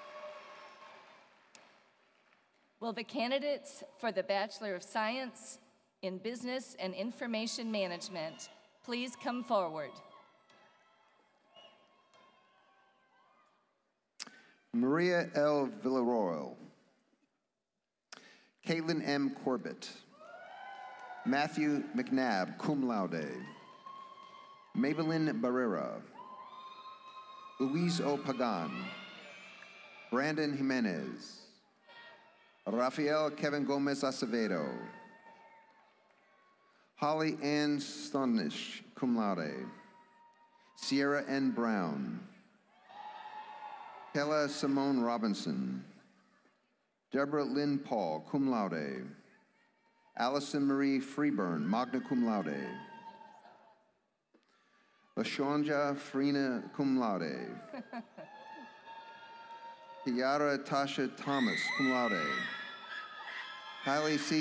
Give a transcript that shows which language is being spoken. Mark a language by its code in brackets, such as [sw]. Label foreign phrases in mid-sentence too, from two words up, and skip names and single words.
[en] Will the candidates for the Bachelor of Science in Business and Information Management, please come forward. Maria L. Villaroel. Caitlin M. Corbett. Matthew McNabb, [la] cum laude. [en] Maybelline Barrera. Luis O. Pagan. Brandon Jimenez. Rafael Kevin Gomez Acevedo. Holly Ann Stonish, [la] cum laude. [en] Sierra N. Brown. Kella Simone Robinson. Deborah Lynn Paul, [la] cum laude. [en] Allison Marie Freeburn, [la] magna cum laude. [en] LaShonja Frina, [la] cum laude. [en] Kiara Tasha Thomas, [la] cum laude. [en] Kylie C.